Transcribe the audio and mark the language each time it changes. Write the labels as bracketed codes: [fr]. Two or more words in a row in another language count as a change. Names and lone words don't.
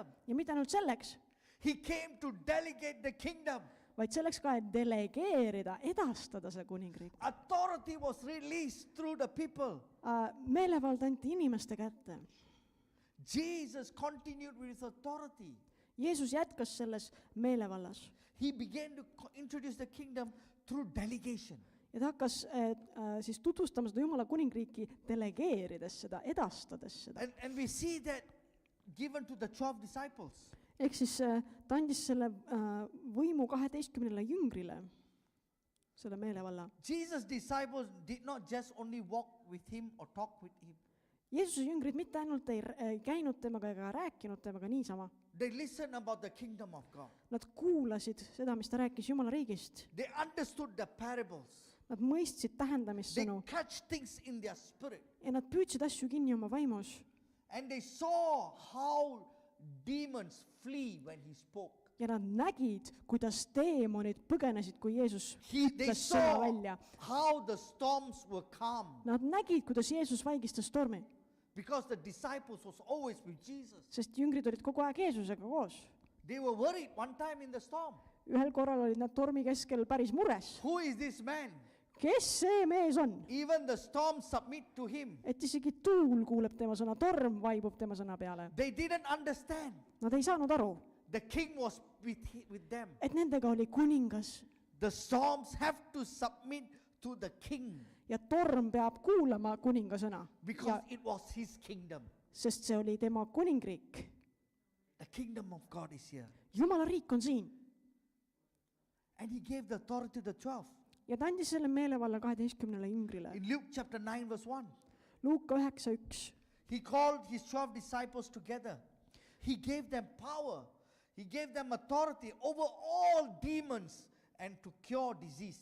[et] Ja mitte ainult selleks, [en] he came to delegate the kingdom. [et] vaid selleks ka, et delegeerida, edastada see kuningriik. [en] Authority was released through the people. [et] Meelevald anti inimeste kätte. [en] Jesus continued with his authority. [et] Jeesus jätkas selles meelevallas. [en] He began to introduce the kingdom through delegation. [et] Ja ta hakkas siis tutvustama seda Jumala kuningriiki delegeerides seda, edastades seda. [en] And we see that given to the 12 disciples. [et] Ehk siis ta andis selle võimu 12 jüngrile, selle meelevalla. [en] Jesus' disciples did not just only walk with him or talk with him. [et] Jeesuse jüngrid mitte ainult ei käinud temaga ega rääkinud temaga niisama. [en] They listened about the kingdom of God. [et] Nad kuulasid seda, mis ta rääkis Jumala riigist. [en] They understood the parables. [et] Nad mõistsid [en] They [et] tähendamissõnu [en] catch things in their spirit. [et] ja nad püüdsid asju kinni oma vaimus. [en] And they saw how demons flee when he spoke. [et] Ja nad nägid, kuidas teemonid põgenesid, kui Jeesus [en] They [et] ütles sõna [en] saw [et] välja. [en] how the storms were calm. [et] Nad nägid, kuidas Jeesus vaigistas tormi, [en] Because the disciples was always with Jesus. [et] sest jüngrid olid kogu aeg Jeesusega koos. [en] They were worried one time in the storm. [et] Ühel korral olid nad tormi keskel päris mures. [en] Who is this man? [et] Kes see mees on? [en] Even the storm submit to him. [et] Et isegi tuul kuuleb tema sõna, torm vaibub tema sõna peale. [en] They didn't understand. [et] Nad ei saanud aru, [en] The king was with them. [et] et nendega oli kuningas. [en] The storms have to submit to the king [et] ja torm peab kuulama kuninga sõna, [en] because it was his kingdom. [et] sest see oli tema kuningriik. [en] The kingdom of God is here. [et] Jumala riik on siin [en] And he gave the authority to the 12. [et] ja ta andis selle meelevalla 12 jüngrile. [en] In Luke chapter 9 verse 1, [et] Luuka 9:1. [en] he called his 12 disciples together. He gave them power. He gave them authority over all demons and to cure disease.